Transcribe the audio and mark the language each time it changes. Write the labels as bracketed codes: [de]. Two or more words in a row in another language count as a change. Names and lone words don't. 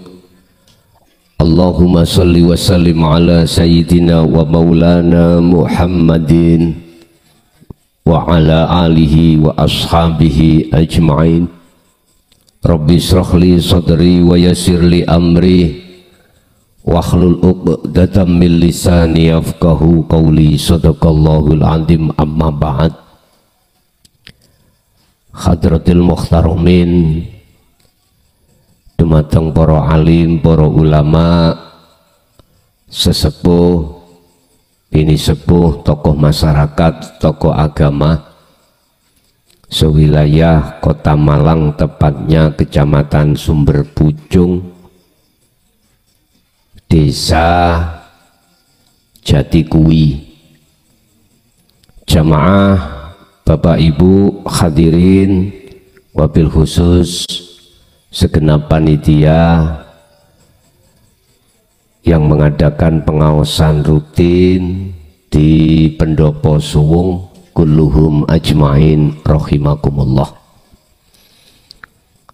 [ar] اللهم صل وسلم على سيدنا ومولانا محمد وعلى آله وأصحابه أجمعين. رب اشرح لي صدري ويسر لي أمري واحلل عقدة من لساني يفقهوا قولي. صدق الله العظيم. أما بعد. حضرات المحترمين, [jv] dumateng para alim, para ulama, sesepuh, bini sepuh, [id] tokoh masyarakat, tokoh agama sewilayah Kota Malang, tepatnya Kecamatan Sumber Pucung, Desa Jatikui. Jamaah Bapak Ibu hadirin, [ar] وبالخصوص [id] segenap panitia yang mengadakan pengawasan rutin di Pendopo Suwung, [ar] كلهم أجمعين رحمكم الله.